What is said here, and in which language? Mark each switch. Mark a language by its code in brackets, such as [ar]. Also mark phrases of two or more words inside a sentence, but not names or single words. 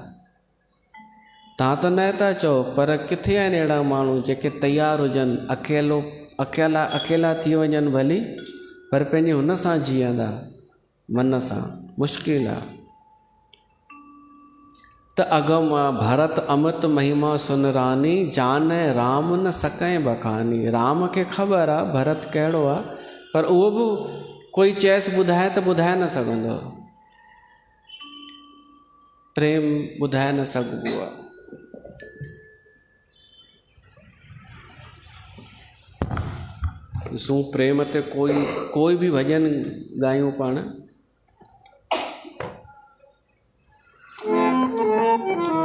[sd] तव्हां त न था चओ, पर किथे आहिनि अहिड़ा माण्हू जेके तयारु हुजनि अकेला थी वञनि भली, पर पंहिंजे हुन सां जीअंदा मन सां? मुश्किल आहे। [awa] त अगम भरत अमृत महिमा सुनरानी, जान राम न सकें बखानी। [sd] राम खे ख़बर आहे भरत कहिड़ो आहे, पर उहो बि कोई चएसि ॿुधाए त ॿुधाए न सघंदो, प्रेम ॿुधाए न सघिबो आहे। ॾिसूं प्रेम ते कोई बि भॼन ॻायूं पाण।